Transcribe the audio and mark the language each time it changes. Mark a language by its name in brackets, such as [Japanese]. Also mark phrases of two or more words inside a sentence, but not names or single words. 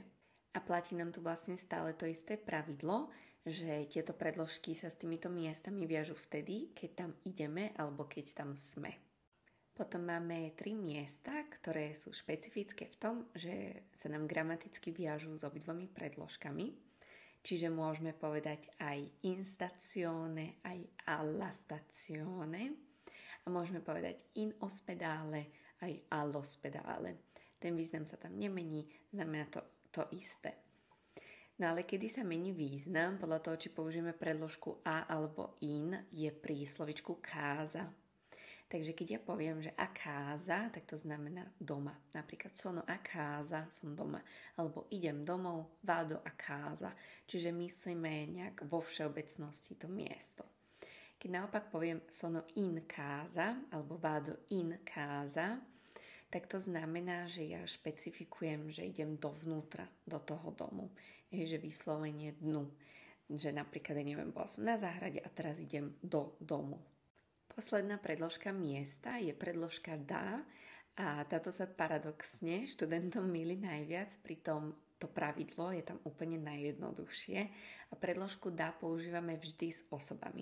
[Slovak] A platí nám tu vlastne stále to isté pravidlo, že tieto predložky sa s týmito miestami viažú vtedy, keď tam ideme alebo keď tam sme. Potom máme 3 miesta, ktoré sú špecifické v tom, že sa nám gramaticky viažú s obidvomi predložkami. Čiže môžeme povedať aj [Italian] in stazione, [Slovak] aj [Italian] alla stazione. [Slovak] A môžeme povedať [Italian] in ospedale, aj all'ospedale. [Slovak] Ten význam sa tam nemení, znamená to isté. No ale kedy sa mení význam, podľa toho, či použijeme predložku a alebo in, je pri slovičku casa. Takže keď ja poviem, že [Italian] a casa, [Slovak] tak to znamená doma. [Italian] Napríklad sono a casa, [Slovak] som doma. Alebo idem domov, [Italian] vado a casa. [Slovak] Čiže myslíme nejak vo všeobecnosti to miesto. Keď naopak poviem [Italian] sono in casa, [Slovak] alebo [Italian] vado in casa, [Slovak] tak to znamená, že ja špecifikujem, že idem dovnútra, do toho domu. Je, že vyslovene dnu. Že napríklad, bola som na záhrade a teraz idem do domu. Posledná predložka miesta je predložka da a táto sa paradoxne študentom mýli najviac, pritom to pravidlo je tam úplne najjednoduchšie a predložku da používame vždy s osobami.